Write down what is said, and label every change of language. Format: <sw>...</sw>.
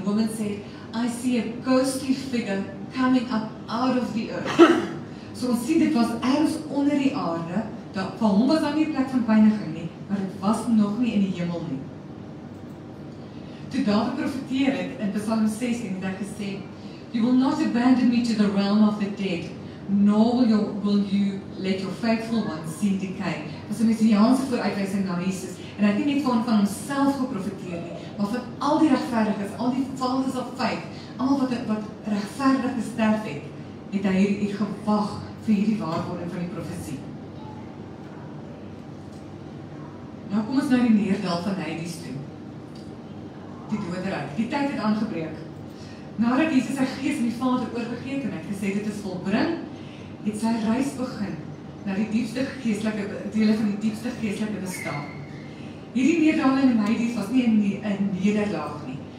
<en>And the woman said, I see a ghostly figure coming up out of the earth.</en> <af>So ons sien, dit was ergens onder die aarde, van hom was daar nie 'n plek van pyniging nie, maar dit was nog nie in die hemel nie. Toe Dawid profeteer het, in Psalm 16, het hy gesê,</af> <en>you will not abandon me to the realm of the dead, nor will you let your faithful ones see decay.</en> <af>Dit is 'n messiaanse vooruitwysing na Jesus, en hy het nie net van homself geprofeteer nie, maar van al die regverdiges, al die</af> <en>followers of faith,</en> <af>almal wat regverdig gesterf het hy hier gewag vir hierdie waarwording van die profesie. Nou kom ons na die neerdal van Hades toe. Die doderyk. Die tyd het aangebreek. Nadat Jesus sy gees aan die Vader oorgegee het en hy het gesê dit is volbring, het sy reis begin na die diepste geestelike dele van die diepste geestelike bestaan. Hierdie neerdaling in Hades was nie 'n nederlaag nie.</af>